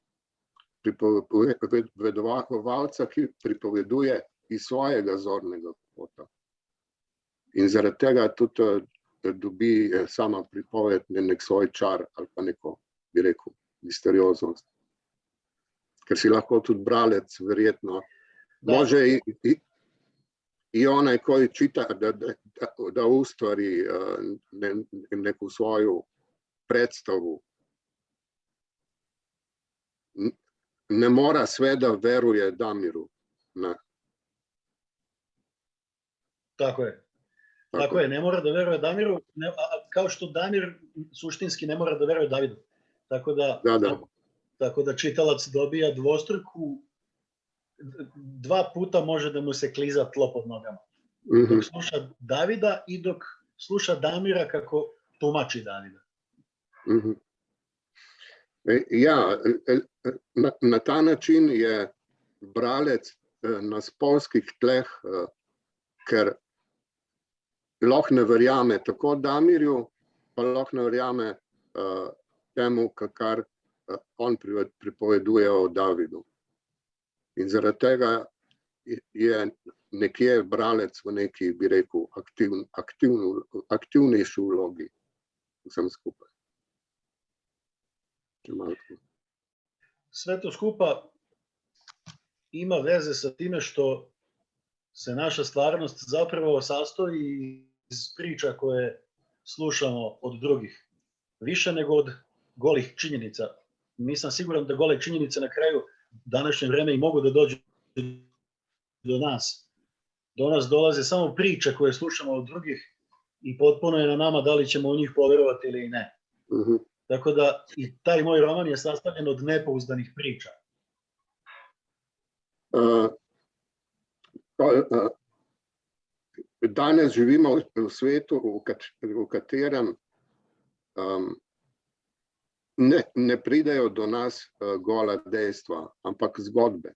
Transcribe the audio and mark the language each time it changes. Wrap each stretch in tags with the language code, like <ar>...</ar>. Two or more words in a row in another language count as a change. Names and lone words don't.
<sl>Pripovedovalca, ki pripoveduje iz svojega zornega kota. In zaradi tega tudi dobi sama pripoved nek svoj čar ali pa neko, bi rekel, misterioznost. Ker si lahko tudi bralec verjetno</sl> <sr>može i onaj koji čita da ustvari neku svoju predstavu. Ne mora sve da veruje Damiru. Ne. Tako je. Tako je, ne mora da veruje Damiru, kao što Damir suštinski ne mora da veruje Davidu. Tako da čitalac dobija dvostruku, dva puta može da mu se kliza tlo pod nogama. Dok sluša Davida i dok sluša Damira kako tumači Davida.</sr> <sl>Ja, na ta način je bralec na spolskih tleh, ker lahko ne verjame tako Damirju, pa lahko ne verjame temu, kar on pripoveduje o Davidu. In zaradi tega je nekje bralec v neki, bi rekel, aktivnejši vlogi vsem skupaj.</sl> <sr>Sve to skupa ima veze sa time što se naša stvarnost zapravo sastoji iz priča koje slušamo od drugih. Više nego od golih činjenica. Nisam siguran da gole činjenice na kraju današnje vreme i mogu da dođu do nas. Do nas dolaze samo priče koje slušamo od drugih i potpuno je na nama da li ćemo u njih poverovati ili ne. Tako da i taj moj roman je sastavljen od nepouzdanih priča.</sr> <sl>Danes živimo v svetu, v katerem ne pridejo do nas gola dejstva, ampak zgodbe.</sl>